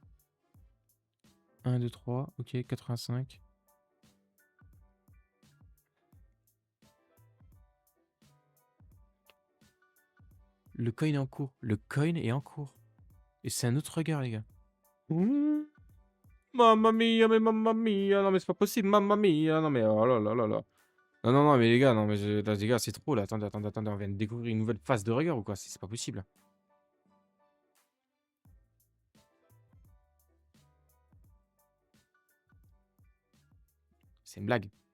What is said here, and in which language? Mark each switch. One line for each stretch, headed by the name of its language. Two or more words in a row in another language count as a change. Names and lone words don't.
French: 1, 2, 3. Ok, 85. Le coin est en cours. Le coin est en cours. Et c'est un autre regard, les gars. Mmh.
Italian: Mamma mia, mais mamma mia.
French: Non, mais c'est pas possible.
Italian: Mamma mia. Non,
French: mais oh là là là là. Non, non, non, mais les gars, non, mais là, les gars, c'est trop là. Attendez, attendez, attendez. On vient de découvrir une nouvelle phase de regard ou quoi? C'est pas possible. C'est une blague.